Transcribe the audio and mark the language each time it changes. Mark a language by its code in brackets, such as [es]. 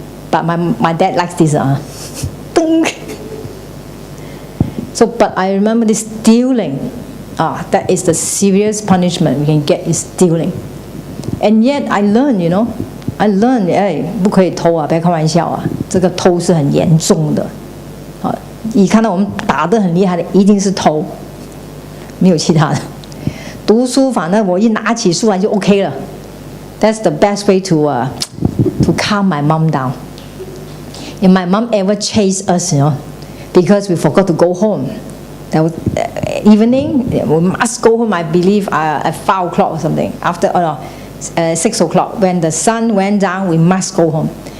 [en] but my dad likes this. Ding. So, but I remember this stealing. That is the serious punishment we can get is stealing. And yet I learned, I learned, [zh] 不可以偷啊，不要开玩笑啊，这个偷是很严重的。一看到我们打得很厉害的，一定是偷，没有其他的。读书反正我一拿起书来就 OK 了。 [en] That's the best way to calm my mom down. And my mom ever chased us, because we forgot to go home. That was evening. We must go home. I believe at 5 o'clock or something. After 6 o'clock, when the sun went down, we must go home.